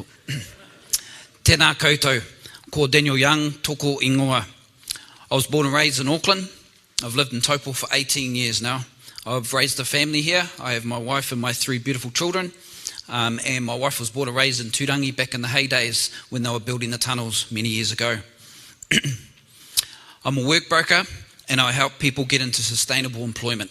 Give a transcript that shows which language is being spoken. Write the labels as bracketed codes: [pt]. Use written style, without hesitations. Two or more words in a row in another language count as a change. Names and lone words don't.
[mi] Tēnā koutou, ko Daniel Young, toko ingoa. [en] I was born and raised in Auckland. I've lived in Taupo for 18 years now. I've raised a family here. I have my wife and my 3 beautiful children. And my wife was born and raised in Turangi back in the heydays when they were building the tunnels many years ago. I'm a work broker and I help people get into sustainable employment.